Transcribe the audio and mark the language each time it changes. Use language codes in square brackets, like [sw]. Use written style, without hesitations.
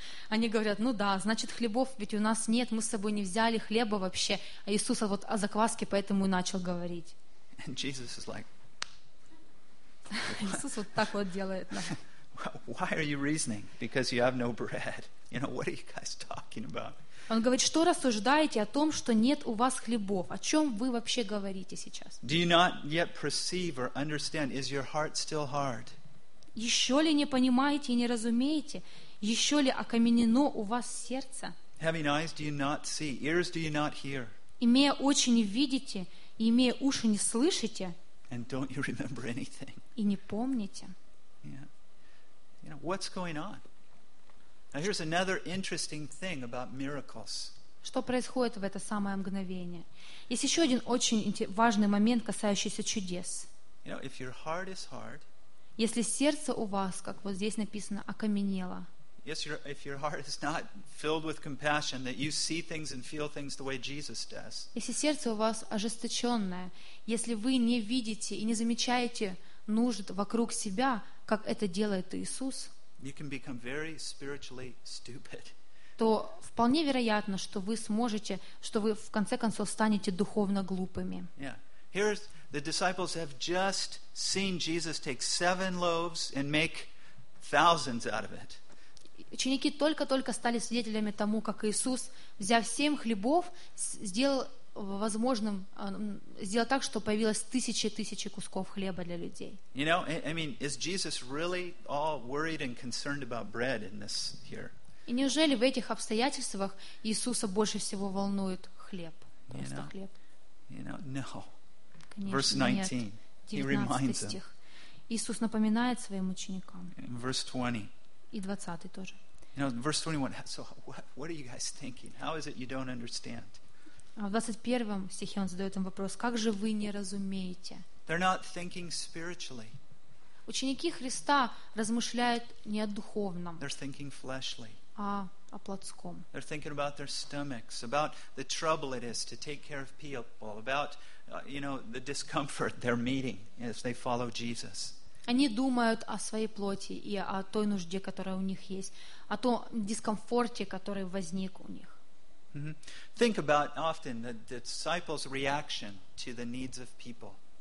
[ru] Они говорят, ну да, значит хлебов ведь у нас нет, мы с собой не взяли хлеба вообще, а Иисус вот о закваске поэтому и начал говорить. [en] And Jesus is like. [ru] Иисус вот так вот делает. [en] Why are you reasoning? Because you have no bread. You know, what are you guys talking about? [ru] Он говорит, что рассуждаете о том, что нет у вас хлебов? О чем вы вообще говорите сейчас? [en] Do you not yet perceive or understand? Is your heart still hard? [ru] Еще ли не понимаете и не разумеете? Еще ли окаменено у вас сердце? [en] Having eyes, do you not see? Ears, do you not hear? [ru] Имея очи, не видите? И имея уши, не слышите? [en] And don't you remember anything? [ru] И не помните? [en] You know, what's going on? Now here's another interesting thing about miracles. [ru] Что происходит в это самое мгновение? Есть еще один очень важный момент, касающийся чудес. [en] You know, if your heart is hard, [ru] если сердце у вас, как вот здесь написано, окаменело. [en] Yes, if your heart is not filled with compassion, that you see things and feel things the way Jesus does. [ru] Если сердце у вас ожесточенное, если вы не видите и не замечаете нужд вокруг себя, как это делает Иисус, [en] you can become very spiritually stupid. [ru] То вполне вероятно, что вы сможете, что вы в конце концов станете духовно глупыми. [en] Yeah. Here's the disciples have just seen Jesus take seven loaves and make thousands out of it. [ru] Ученики только-только стали свидетелями тому, как Иисус, взяв семь хлебов, сделал возможным сделать так, что появилось тысячи кусков хлеба для людей. [en] You know, I mean, is Jesus really all worried and concerned about bread in this here? [ru] И неужели в этих обстоятельствах Иисуса больше всего волнует хлеб, просто хлеб? [en] You know, no. [ru] Конечно, [en] verse 19. [ru] Нет. [en] He reminds [ru] стих. [en] Them. [ru] Иисус напоминает своим ученикам. [en] In verse 20. [ru] И 20 тоже. [en] You know, verse 21. So what are you guys thinking? How is it you don't understand? [ru] В 21 стихе он задает им вопрос, как же вы не разумеете? [en] They're not thinking spiritually. [ru] Ученики Христа размышляют не о духовном, [en] they're thinking fleshly. [ru] А о плотском. [en] They're thinking about their stomachs, about the trouble it is to take care of people, about, you know, the discomfort they're meeting as they follow Jesus. [ru] Они думают о своей плоти и о той нужде, которая у них есть, о том дискомфорте, который возник у них. Mm-hmm. [en] Think about often the disciples' reaction to the needs of people.